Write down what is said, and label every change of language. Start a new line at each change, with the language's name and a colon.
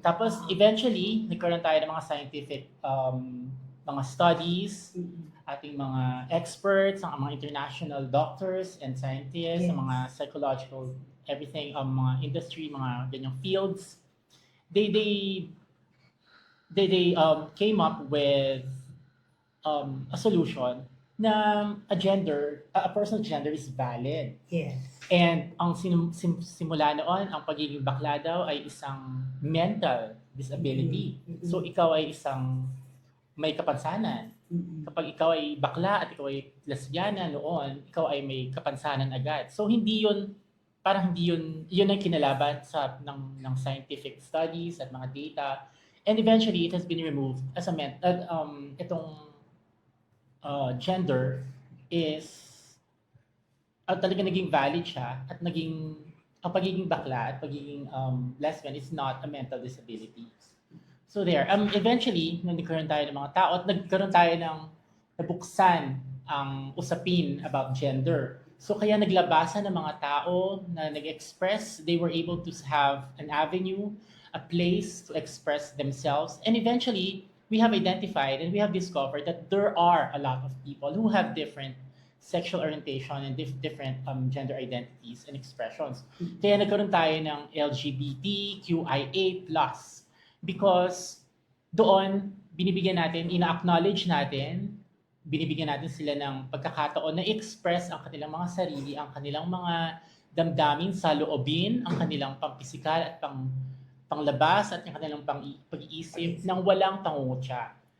Filipino: Tapos, eventually, nagkaroon tayo ng mga scientific mga studies, ating mga experts, ang mga international doctors and scientists, ang mga psychological, everything, mga industry, mga ganyang fields.
English: They came up with a solution na a person's gender is valid. Yes.
Filipino: And ang simula noon, ang pagiging bakla daw ay isang mental disability. So ikaw ay isang may kapansanan. Kapag ikaw ay bakla at ikaw ay lesbiana noon, ikaw ay may kapansanan agad. So hindi yun ang kinalaban ng scientific studies at mga data.
English: And eventually, it has been removed as itong gender is
Filipino: talaga naging valid siya at ang pagiging bakla at pagiging lesbian
English: is not a mental disability.
Filipino: So there, eventually, nung nagkaroon tayo ng mga tao at nagkaroon tayo ng nabuksan ang usapin about gender. So kaya naglabasan ng mga tao na nag-express,
English: they were able to have an avenue, a place to express themselves. And eventually, we have identified and we have discovered that there are a lot of people who have different sexual orientation and different gender identities and expressions.
Filipino: Kaya nagkaroon tayo ng LGBTQIA+. Because doon, binibigyan natin, ina-acknowledge natin binibigyan natin sila ng pagkakataon na i-express ang kanilang mga sarili, ang kanilang mga damdamin sa loobin, ang kanilang pampisikal at panglabas at ang kanilang pag-iisip ng walang pangungutya.